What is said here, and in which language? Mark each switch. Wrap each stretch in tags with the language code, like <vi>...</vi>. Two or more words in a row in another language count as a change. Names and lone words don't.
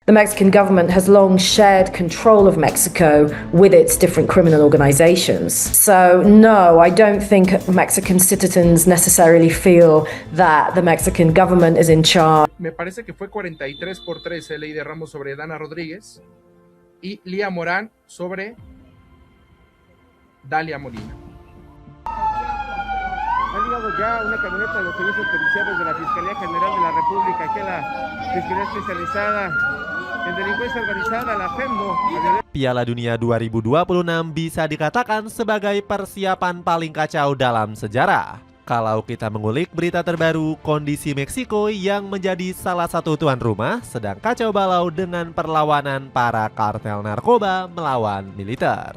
<en>The Mexican government has long shared control of Mexico with its different criminal organizations. So, no, I don't think Mexican citizens necessarily feel that the Mexican government is in charge.</en> <es>Me parece que fue 43-13 Ley de Ramos sobre Dana Rodríguez y Lía Morán sobre Dalia Molina. Ha llegado ya una camioneta de los servicios periciales de la Fiscalía General de la República, aquí a la Fiscalía Especializada en Delincuencia Organizada, la FEMDO.</es> <id>Piala Dunia 2026 bisa dikatakan sebagai persiapan paling kacau dalam sejarah. Kalau kita mengulik berita terbaru, kondisi Meksiko yang menjadi salah satu tuan rumah sedang kacau balau dengan perlawanan para kartel narkoba melawan militer.</id>